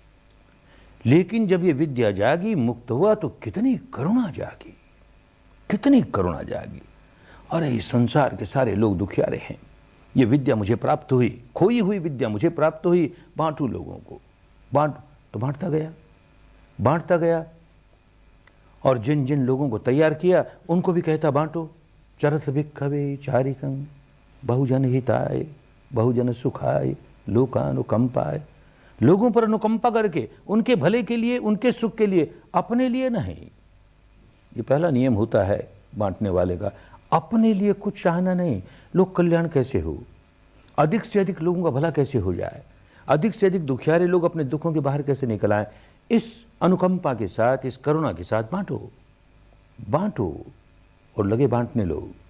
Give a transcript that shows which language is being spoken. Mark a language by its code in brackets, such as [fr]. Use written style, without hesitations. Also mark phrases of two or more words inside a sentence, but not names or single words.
[hi] लेकिन जब ये विद्या जागी, मुक्त हुआ, तो कितनी करुणा जागी, कितनी करुणा जागी। अरे इस संसार के सारे लोग दुखियारे हैं, ये विद्या मुझे प्राप्त हुई, खोई हुई विद्या मुझे प्राप्त हुई, बांटू लोगों को, बांट। तो बांटता गया, बांटता गया, और जिन जिन लोगों को तैयार किया उनको भी कहता बांटो। [pi] चरत भिक्खवे चारिकं बहुजन हिताय बहुजन सुखाय लोकानुकंपाय। [hi] लोगों पर अनुकंपा करके, उनके भले के लिए, उनके सुख के लिए, अपने लिए नहीं। ये पहला नियम होता है बांटने वाले का, अपने लिए कुछ चाहना नहीं। लोक कल्याण कैसे हो, अधिक से अधिक लोगों का भला कैसे हो जाए, अधिक से अधिक दुखियारे लोग अपने दुखों के बाहर कैसे निकल आए, इस अनुकंपा के साथ, इस करुणा के साथ बांटो, बांटो और लगे बांटने लोग।